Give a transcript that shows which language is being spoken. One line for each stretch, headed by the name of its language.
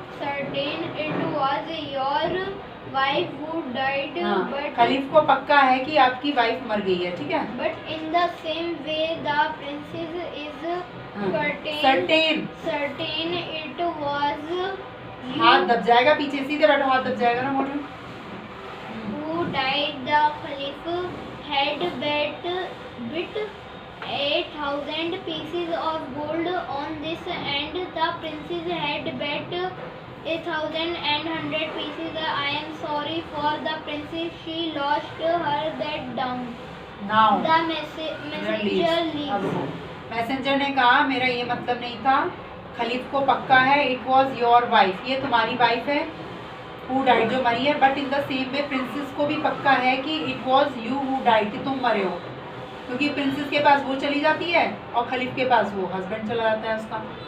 English: certain it was your wife who died, but
Hindi: खलीफ को पक्का है कि आपकी वाइफ मर गई है, ठीक है।
English: but in the same way the princess is certain, certain it was
Hindi: हाथ
English: you
Hindi: दब जाएगा पीछे, सीधे बैठो, हाथ दब जाएगा ना मोटू।
English: who died. The Khalif had bit 8,000 pieces of gold on this, and the princess had bet 1,100 pieces. I am sorry for the princess, she lost her that down. Now The messenger leaves.
Hindi: Messenger ने कहा मेरा ये मतलब नहीं था, खलीफ को पक्का है,
English: it was your wife,
Hindi: ये तुम्हारी वाइफ है,
English: who died,
Hindi: जो मरी है,
English: but in the same way
Hindi: princess को भी पक्का है कि
English: it was you who died,
Hindi: कि तुम मरे हो, क्योंकि प्रिंसेस के पास वो चली जाती है और खलीफ के पास वो हस्बैंड चला जाता है उसका।